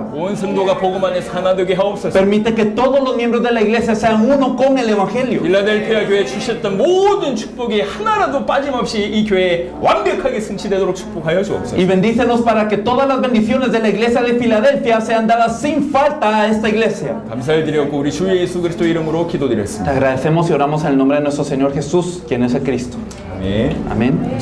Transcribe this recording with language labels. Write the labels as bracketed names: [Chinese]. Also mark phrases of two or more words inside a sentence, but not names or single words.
[Korean] 온 성도가 복음 안에서 하나 되게 하옵소서. [Spanish] Permite que todos los miembros de la iglesia sean uno con el evangelio. [Korean] 필라델피아 교회에 주셨던 모든 축복이 하나라도 빠짐없이 이 교회에 완벽하게 승치되도록 축복하여 주옵소서. [Spanish] Y bendícenos para que todas las bendiciones de la iglesia de Filadelfia sean dadas sin falta a esta iglesia. [Korean] 감사를 드렸고 우리 주 예수 그리스도 이름으로 [Spanish] Te [Korean] 기도드렸습니다. [Spanish] agradecemos y oramos en el nombre de nuestro Señor Jesús, quien es el Cristo. [Korean] 아멘. [Spanish] Amén.